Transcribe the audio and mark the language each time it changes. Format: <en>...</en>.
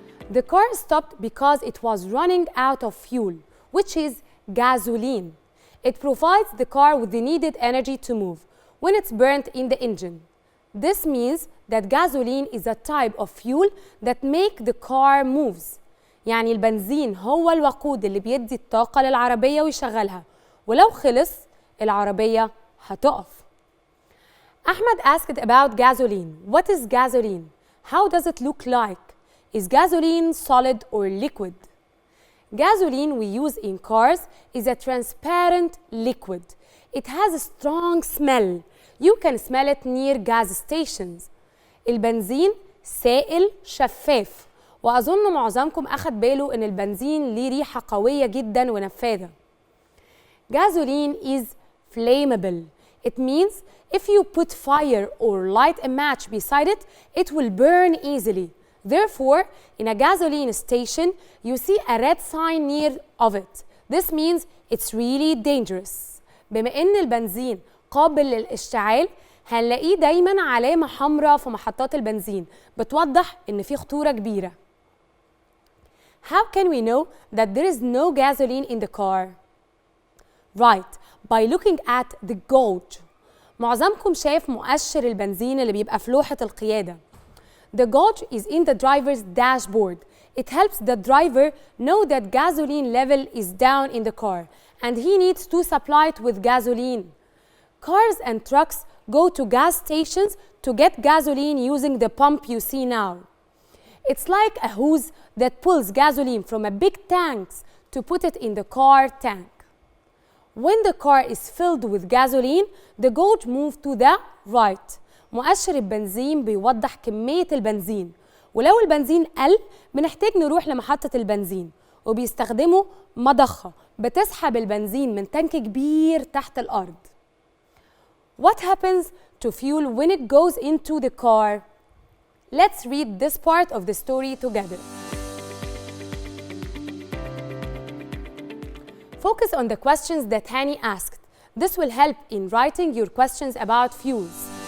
<en>The car stopped because it was running out of fuel, which is gasoline. It provides the car with the needed energy to move when it's burnt in the engine. This means that gasoline is a type of fuel that make the car moves.</en> <ar>يعني البنزين هو الوقود اللي بيدي الطاقة للعربية ويشغلها، ولو خلص العربية هتقف.</ar> <en>Ahmed asked about gasoline. What is gasoline? How does it look like? Is gasoline solid or liquid? Gasoline we use in cars is a transparent liquid. It has a strong smell. You can smell it near gas stations.</en> <ar>البنزين سائل شفاف، وأظن معظمكم أخد باله إن البنزين ليه ريحة قوية جدا ونفاذة.</ar> <en>Gasoline is flammable. It means if you put fire or light a match beside it, it will burn easily. Therefore, in a gasoline station, you see a red sign near of it. This means it's really dangerous.</en> <ar>بما إن البنزين قابل للاشتعال، هنلاقيه دايماً علامة حمراء في محطات البنزين بتوضح إن في خطورة كبيرة.</ar> <en>How can we know that there is no gasoline in the car? Right, by looking at the gauge.</en> <ar>معظمكم شاف مؤشر البنزين اللي بيبقى في لوحة القيادة.</ar> <en>The gauge is in the driver's dashboard. It helps the driver know that gasoline level is down in the car and he needs to supply it with gasoline. Cars and trucks go to gas stations to get gasoline using the pump you see now. It's like a hose that pulls gasoline from a big tank to put it in the car tank. When the car is filled with gasoline, the gauge moves to the right.</en> <ar>مؤشر البنزين بيوضح كمية البنزين، ولو البنزين قل بنحتاج نروح لمحطة البنزين، وبيستخدموا مضخة بتسحب البنزين من تانك كبير تحت الأرض.</ar> <en>What happens to fuel when it goes into the car? Let's read this part of the story together. Focus on the questions that Hani asked. This will help in writing your questions about fuels.</en>